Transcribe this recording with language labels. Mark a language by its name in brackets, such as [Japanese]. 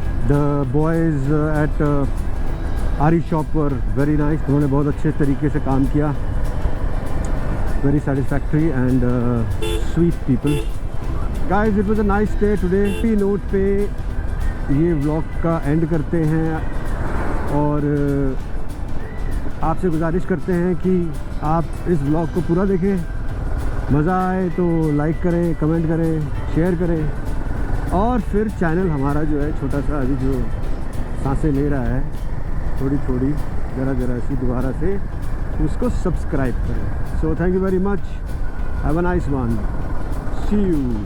[English] The boys at RE shop were very nice. [Hindi] उन्होंने बहुत अच्छे तरीके से काम किया. [English] Very satisfactory and sweet people. Guys, it was a nice day today. [Hindi] इसी नोट पे ये व्लॉग का एंड करते हैं और आपसे गुजारिश करते हैं कि आप इस व्लॉग को पूरा देखें. मज़ा आए तो लाइक करें, कमेंट करें, शेयर करें और फिर चैनल हमारा जो है छोटा सा अभी जो सांसें ले रहा है थोड़ी थोड़ी ज़रा सी दोबारा से उसको सब्सक्राइब करें. [English] So thank you very much. Have a nice one. See you.